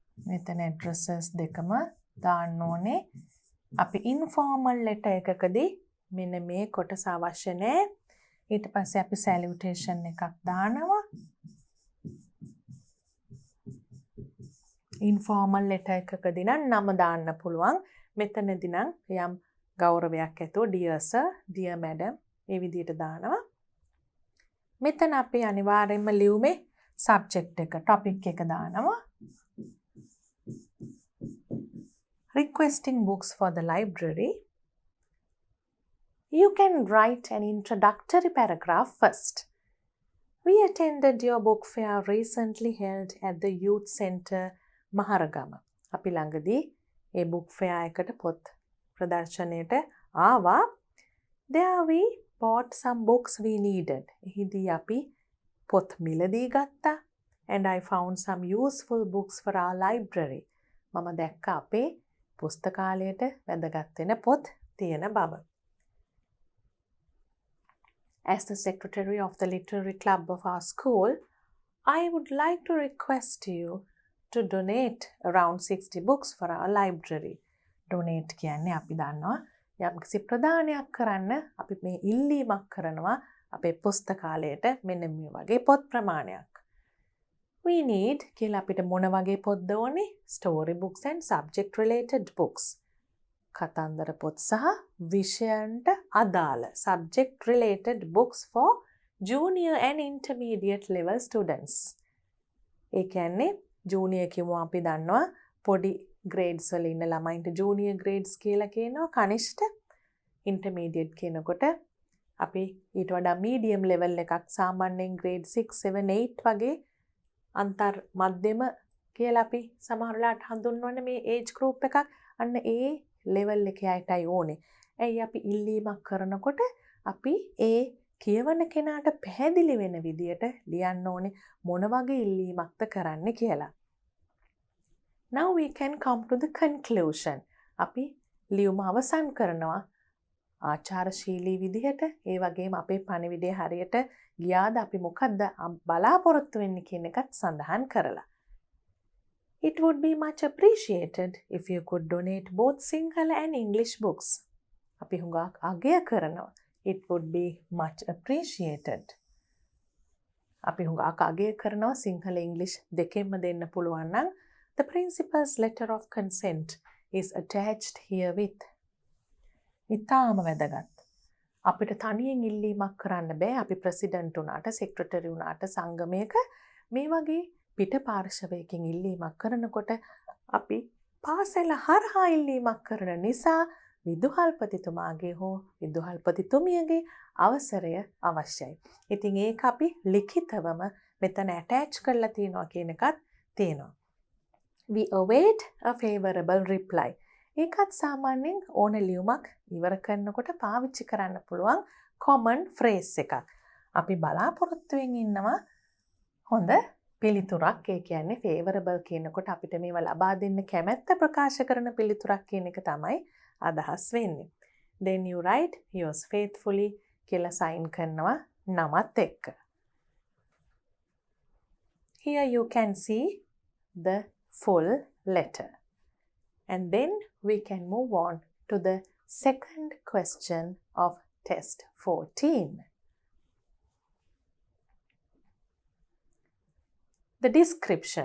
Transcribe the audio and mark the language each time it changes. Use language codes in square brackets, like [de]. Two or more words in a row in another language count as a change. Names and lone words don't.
[si] මෙතන addresses දෙකම දාන්න ඕනේ. අපි [en] informal letter [si] එකකදී මෙන්න මේ කොටස අවශ්‍ය නැහැ. ඊට පස්සේ අපි salutation එකක් දානවා. [en] informal letter [si] එකකදී නම් නම දාන්න පුළුවන්. මෙතනදී නම් යම් ගෞරවයක් ඇතුව [en] dear sir, dear madam [si] මේ විදිහට දානවා. මෙතන අපි අනිවාර්යයෙන්ම ලියුමේ subject එක, topic එක දානවා. [en] Requesting books for the library. You can write an introductory paragraph first. We attended your book fair recently held at the Youth Centre, Maharagama. [si] අපි ළඟදී ඒ [en] book fair [si] එකට පොත් ප්‍රදර්ශනයට ආවා. [en] There we bought some books we needed. [si] එහිදී අපි පොත් මිලදී ගත්තා. [en] And I found some useful books for our library. [si] මම දැක්ක අපේ පුස්තකාලයට වැදගත් වෙන පොත් තියෙන බව. [en] As the secretary of the literary club of our school, I would like to request you to donate around 60 books for our library. [si] Donate කියන්නේ අපි දන්නවා යම්කිසි ප්‍රදානයක් කරන්න අපි මේ ඉල්ලීමක් කරනවා අපේ පුස්තකාලයට මෙන්න මේ වගේ පොත් ප්‍රමාණයක්. [en] We need [si] කියලා අපිට මොන වගේ පොත්ද ඕනේ? [en] Story books and subject related books. [si] කතන්දර පොත් සහ විෂයන්ට අදාළ [en] subject related books for junior and intermediate level students. [si] ඒ කියන්නේ junior කිව්වම අපි දන්නවා පොඩි grades වල ඉන්න ළමයින්ට [en] junior grades [si] කියලා කියනවා. කනිෂ්ඨ intermediate කියනකොට අපි ඊට වඩා [en] medium level [si] එකක් සාමාන්‍යයෙන් grade 6 7 8 වගේ අන්තර් මධ්‍යම කියලා අපි සමහරලාට හඳුන්වන්නේ මේ [en] age group [si] එකක්. අන්න ඒ level එකේ අයටයි ඕනේ. ඇයි අපි ඉල්ලීමක් කරනකොට අපි ඒ කියවන කෙනාට පැහැදිලි වෙන විදියට ලියන්න ඕනේ මොන වගේ ඉල්ලීමක්ද කරන්න කියලා. [en] Now we can come to the conclusion. [si] අපි ලියුම අවසන් කරනවා ආචාරශීලී විදිහට. ඒ වගේම අපේ පණිවිඩය හරියට ගියාද අපි මොකද්ද බලාපොරොත්තු වෙන්නේ කියන එකත් සඳහන් කරලා. [en] It would be much appreciated if you could donate both Sinhala and English books. [si] අපි හුඟක් අගය කරනවා. [en] It would be much appreciated. [si] අපි හුඟක් අගය කරනවා සිංහල ඉංග්‍රීසි දෙකෙන්ම දෙන්න පුළුවන් නම් [en] the principal's letter of consent is attached herewith. [si] ඉතාම වැදගත්. අපිට තනියෙන් ඉල්ලීමක් කරන්න බෑ. අපි ප්‍රෙසිඩන්ට් උනාට, සෙක්‍රටරි උනාට සංගමයක මේ වගේ පිට පාර්ශවයකින් ඉල්ලීමක් කරනකොට අපි පාසල හරහා ඉල්ලීමක් කරන නිසා විදුහල්පතිතුමාගේ හෝ විදුහල්පතිතුමියගේ අවසරය අවශ්‍යයි. ඉතින් ඒක අපි ලිඛිතවම මෙතන ඇටච් කරලා තියෙනවා කියන එකත් තියෙනවා. [en] We await a favorable reply. [si] ඒකත් සාමාන්‍යයෙන් ඕන ලියුමක් ඉවර කරනකොට පාවිච්චි කරන්න පුළුවන් [en] common phrase [si] එකක්. අපි බලාපොරොත්තුවෙන් ඉන්නවා හොඳ පිළිතුරක්. ඒ කියන්නේ favorable කියනකොට අපිට මේව ලබා දෙන්න කැමැත්ත ප්‍රකාශ කරන පිළිතුරක් කියන එක තමයි අදහස් වෙන්නේ. [en] Then you write yours faithfully [si] කියලා sign කරනවා නමත් එක්ක. [en] Here you can see the full letter. And then we can move on to the second question of test 14. The description.